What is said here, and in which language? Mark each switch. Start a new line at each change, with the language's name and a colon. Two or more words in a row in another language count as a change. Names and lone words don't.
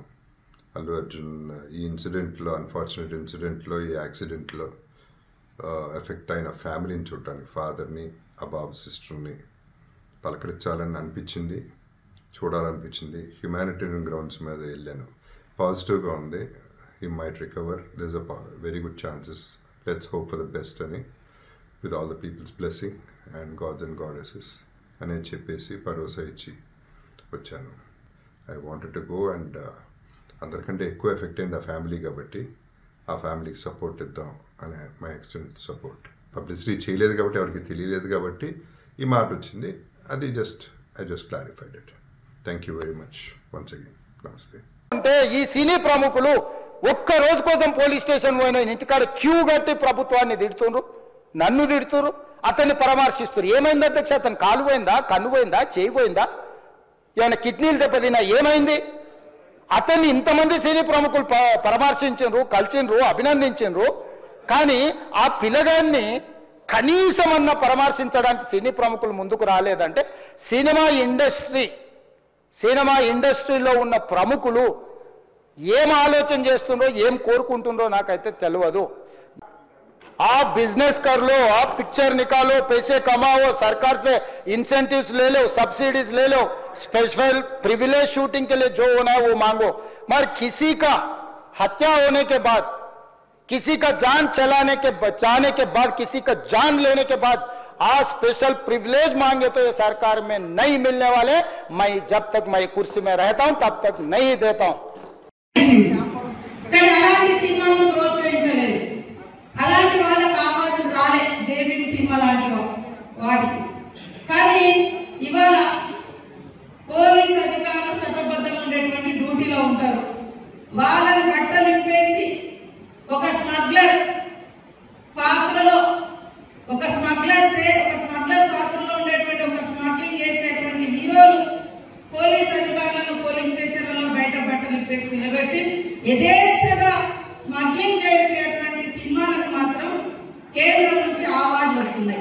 Telugu: అల్లు అర్జున్ ఈ ఇన్సిడెంట్లో, అన్ఫార్చునేట్ ఇన్సిడెంట్లో, ఈ యాక్సిడెంట్లో ఎఫెక్ట్ అయిన ఫ్యామిలీని చూడటానికి, ఫాదర్ని, ఆ బాబు సిస్టర్ని పలకరించాలని అనిపించింది, చూడాలనిపించింది.
English: humanitarian grounds
Telugu: మీద వెళ్ళాను. పాజిటివ్గా ఉంది.
English: he might recover, there is a very good chances, let's hope for the best అని, with all the peoples blessing and gods and goddesses
Telugu: అనేది చెప్పేసి భరోసా ఇచ్చి వచ్చాను.
English: I wanted to go and
Telugu: అందరికంటే ఎక్కువ ఎఫెక్ట్ అయింది ఆ ఫ్యామిలీ కాబట్టి ఆ ఫ్యామిలీకి సపోర్ట్ ఇద్దాం అనే
English: my extent support.
Telugu: పబ్లిసిటీ చేయలేదు కాబట్టి, ఎవరికి తెలియలేదు కాబట్టి ఈ మాట వచ్చింది.
English: అది I just clarified it. Thank you very much once again.
Telugu: నమస్తే. అంటే ఈ సినీ ప్రముఖులు ఒక్క రోజు కోసం పోలీస్ స్టేషన్ పోయిన ఇంటికాడ క్యూ కట్టి ప్రభుత్వాన్ని తిడుతుండ్రు, నన్ను తిడుతురు, అతన్ని పరామర్శిస్తున్నారు. ఏమైంది అధ్యక్ష? అతను కాలు పోయిందా, కన్ను పోయిందా, చేయి పోయిందా, ఏమైనా కిడ్నీలు దెబ్బతిన్నా, ఏమైంది? అతన్ని ఇంతమంది సినీ ప్రముఖులు పరామర్శించిండ్రు, కలిసిండ్రు, అభినందించిండ్రు. కానీ ఆ పిల్లగాన్ని కనీసమన్నా పరామర్శించడానికి సినీ ప్రముఖులు ముందుకు రాలేదంటే సినిమా ఇండస్ట్రీలో ఉన్న ప్రముఖులు ఏం ఆలోచన చేస్తుండ్రో, ఏం కోరుకుంటుండ్రో నాకైతే తెలియదు.
Hindi: आप बिजनेस कर लो, आप पिक्चर निकालो, पैसे कमाओ, सरकार से इंसेंटिव्स ले लो, सब्सिडीज ले लो,
English: special privilege
Hindi: शूटिंग के लिए जो होना है वो मांगो, मगर किसी का हत्या होने के बाद, किसी का जान बचाने के बाद, किसी का जान लेने के बाद आज
English: special privilege
Hindi: मांगे तो ये सरकार में नहीं मिलने वाले. मैं जब तक मैं कुर्सी में रहता हूं तब तक नहीं देता हूं.
Telugu: అలాంటి వాళ్ళకి అవార్డు రాలే జేబీ సినిమా లాంటి వాటికి. కానీ ఇవాళ పోలీస్ అధికారులు చట్టబద్ధంగా ఉండేటువంటి డ్యూటీలో ఉంటారు. వాళ్ళని కట్టలింపేసి ఒక స్మగ్లర్ పాత్రలో, ఒక స్మగ్లర్ పాత్రలో ఉండేటువంటి ఒక స్మగ్లింగ్ చేసేటువంటి హీరోలు పోలీస్ అధికారులను పోలీస్ స్టేషన్లలో బయట బట్టలింపేసి నిలబెట్టి యథేచ్ఛగా స్మగ్లింగ్ చేసేటువంటి సినిమాలకు మాత్రం కేంద్రం నుంచి అవార్డులు వస్తున్నాయి.